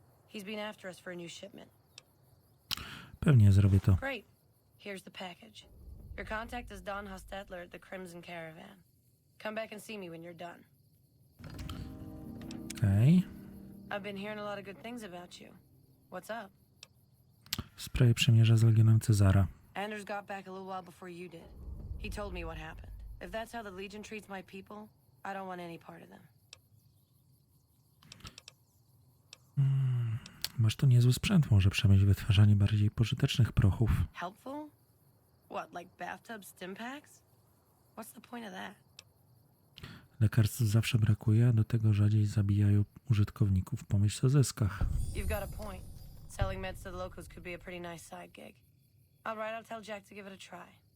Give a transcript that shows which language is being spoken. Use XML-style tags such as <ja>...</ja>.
<en>He's been after us for a new shipment.</en> <pl>Pewnie zrobię to.</pl> <en>Great. Here's the package. Your contact is Don Hostetler at the Crimson Caravan. Come back and see me when you're done.</en> <pl>Okej.</pl> <en>I've been hearing a lot of good things about you. What's up?</en> <pl>W sprawie przymierza z Legionem Cezara.</pl> <en>Anders got back a little while before you did. He told me what happened. If that's how the Legion treats my people, I don't want any part of them.</en> <pl>Masz tu niezły sprzęt, może przemyśl wytwarzanie bardziej pożytecznych prochów.</pl> <en>Helpful? What, like bathtub stim packs? What's the point of that?</en> <pl>Lekarstw zawsze brakuje, a do tego rzadziej zabijają użytkowników. Pomyśl o zyskach.</pl> <en>You've got a point. Selling meds to the locals could be a pretty nice side gig. All right, I'll tell Jack to give it a try.</en>